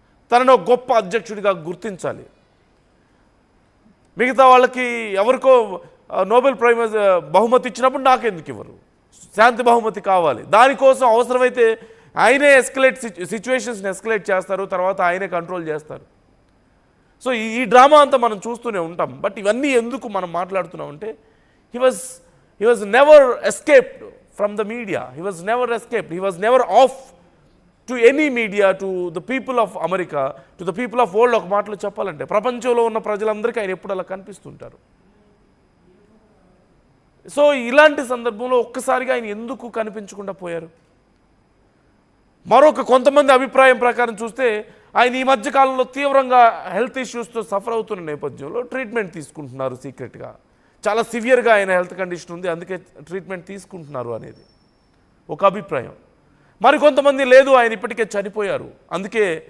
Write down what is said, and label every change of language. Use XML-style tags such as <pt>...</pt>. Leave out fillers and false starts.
<te>తనను గొప్ప అధ్యక్షుడిగా గుర్తించాలి. మిగతా వాళ్ళకి ఎవరికో నోబెల్ ప్రైజ్ బహుమతి ఇచ్చినప్పుడు నాకెందుకు ఇవ్వరు, శాంతి బహుమతి కావాలి. దానికోసం అవసరమైతే ఆయనే సిచ్యువేషన్స్ని ఎస్కలేట్ చేస్తారు, తర్వాత ఆయనే కంట్రోల్ చేస్తారు. సో ఈ డ్రామా అంతా మనం చూస్తూనే ఉంటాం. బట్ ఇవన్నీ ఎందుకు మనం మాట్లాడుతున్నామంటే</te> <en>he was never escaped from the media. He was never off to any media, to the people of America, to the people of world.</en> <te>ఒక మాటలో చెప్పాలంటే ప్రపంచంలో ఉన్న ప్రజలందరికీ ఆయన ఎప్పుడు అలా కనిపిస్తుంటారు. సో ఇలాంటి సందర్భంలో ఒక్కసారిగా ఆయన ఎందుకు కనిపించకుండా పోయారు? మరొక కొంతమంది అభిప్రాయం ప్రకారం చూస్తే ఆయన ఈ మధ్య కాలంలో తీవ్రంగా హెల్త్ ఇష్యూస్తో సఫర్ అవుతున్న నేపథ్యంలో ట్రీట్మెంట్ తీసుకుంటున్నారు సీక్రెట్గా. చాలా సివియర్గా ఆయన హెల్త్ కండిషన్ ఉంది, అందుకే ట్రీట్మెంట్ తీసుకుంటున్నారు అనేది ఒక అభిప్రాయం. మరికొంతమంది లేదు, ఆయన ఇప్పటికే చనిపోయారు, అందుకే</te>